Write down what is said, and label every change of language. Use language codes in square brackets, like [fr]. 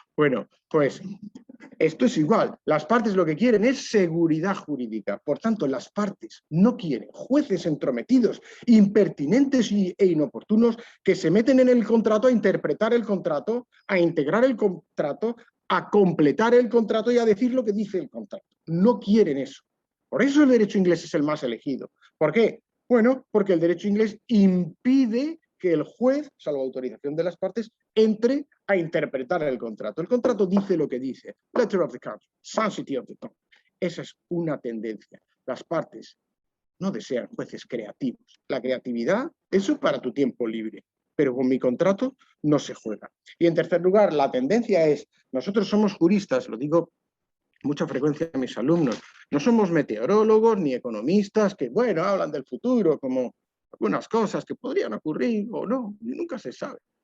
[es] Bueno, pues esto es igual, las partes lo que quieren es seguridad jurídica, por tanto las partes no quieren jueces entrometidos, impertinentes e inoportunos que se meten en el contrato a interpretar el contrato, a integrar el contrato, a completar el contrato y a decir lo que dice el contrato. No quieren eso. Por eso el derecho inglés es el más elegido. ¿Por qué? Bueno, porque el derecho inglés impide que el juez, salvo autorización de las partes, entre a interpretar el contrato. El contrato dice lo que dice. [en] Letter of the contract, sanctity of the contract. [es] Esa es una tendencia. Las partes no desean jueces creativos. La creatividad, eso para tu tiempo libre. Pero con mi contrato no se juega. Y en tercer lugar, la tendencia es, nosotros somos juristas, lo digo con mucha frecuencia a mis alumnos, no somos meteorólogos ni economistas que, bueno, hablan del futuro como algunas cosas que podrían ocurrir o no, nunca se sabe.